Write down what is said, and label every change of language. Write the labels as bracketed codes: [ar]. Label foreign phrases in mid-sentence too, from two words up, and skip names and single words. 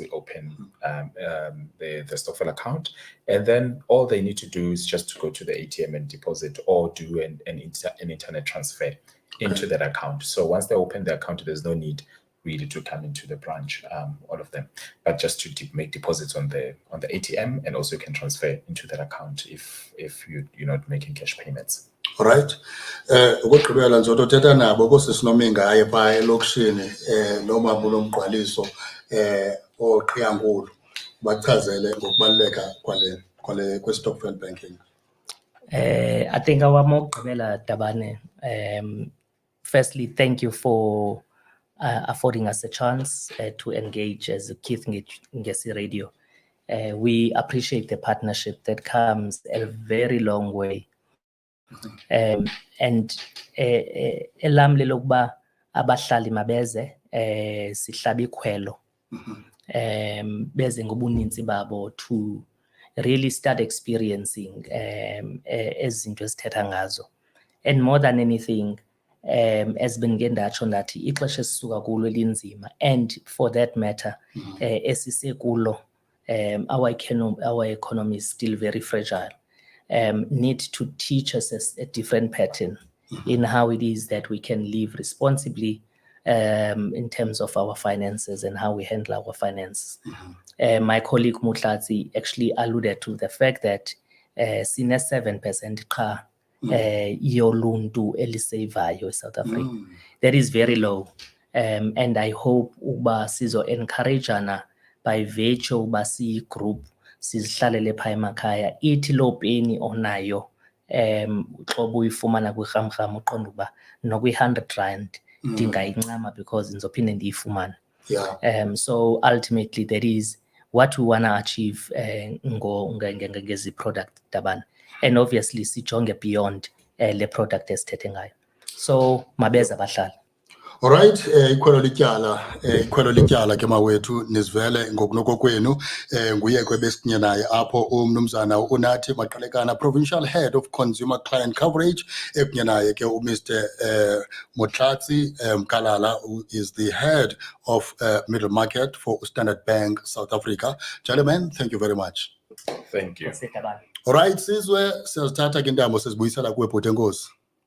[en] We open the stokvel account, and then all they need to do is just to go to the ATM and deposit, or do an internet transfer into that account. So once they open the account, there's no need really to come into the branch, all of them, but just to make deposits on the ATM, and also you can transfer into that account if you're not making cash payments. All right. [xh] Ukugqibela ndizothetha nabo kosisiNomi ngaye phaa elokishini noma kulo mgqwaliso oQhiyankulu bachazele ngokubaluleka kwe-stokvel banking. [en] I think our Maqalekane Tabane, firstly, thank you for affording us a chance to engage as Keith Ngesi Radio. We appreciate the partnership that comes a very long way. [xh] And elamle lokuba abahlali mabeze sihlaba ikhwelo beze ngobuninzi babo [en] to really start experiencing [xh] ezinto esithetha ngazo. [en] And more than anything, as been [xh] ndatsho ndathi ixesha esisuka kulo elinzima, [en] and for that matter esisekulo, our economy is still very fragile. Need to teach us a different pattern in how it is that we can live responsibly in terms of our finances and how we handle our finances. My colleague Mutlatsi actually alluded to the fact that [xh] sine 7% qha yoluntu elisevayo [en] South Africa. That is very low. And I hope [xh] uba sizo encourageana [en] by virtue [xh] uba si group sizihlalele phaa emakhaya ithi loo peni onayo xoba uyifumana kwirhamrham uqonda uba nokwi-R100 ndingayincama because ndizophinde ndiyifumane. [en] So ultimately that is what we want to achieve [xh] ngezi product [en] Tabane, and obviously [xh] sijonge beyond le product esithethe ngayo. So mabeza abahlali. All right, ikhwelo lityala ke mawethu nizivele ngokunoko kwenu nguye kwebesinye naye apho umnumzana Unathi Maqalekane, [en] Provincial Head of Consumer Client Coverage, [xh] ekunye naye ke Mr. Motlatsi Mkalala, [en] who is the head of middle market for Standard Bank South Africa. Gentlemen, thank you very much. Thank you. All right, [xh] sizwe siyazithatha ke intambo sizibuyisela kuwe bhuti enkosi.